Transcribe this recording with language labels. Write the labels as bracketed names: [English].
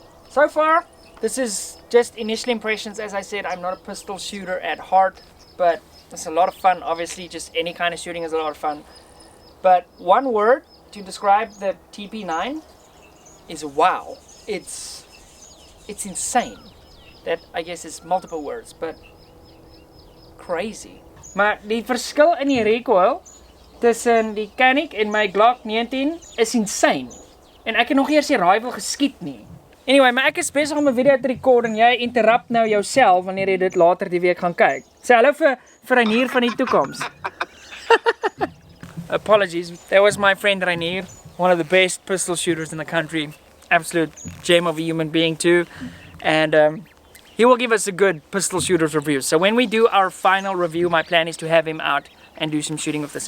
[English] So far, this is just initial impressions. As I said, I'm not a pistol shooter at heart, but it's a lot of fun. Obviously, just any kind of shooting is a lot of fun. But one word to describe the TP9 is wow. It's insane. That, I guess, is multiple words, but crazy. [Afrikaans] Maar die verskil in die recoil tussen die Canik en my Glock 19 is insane. En ek het nog eers die rival geskiet nie. Anyway, maar ek is besig om 'n video te record en jy interrupt nou jouself wanneer jy dit later die week gaan kyk. Sê hallo vir Reinier van die toekoms. [English] Apologies, that was my friend Reinier, one of the best pistol shooters in the country. Absolute gem of a human being too. And he will give us a good pistol shooters review. So when we do our final review, my plan is to have him out and do some shooting with this.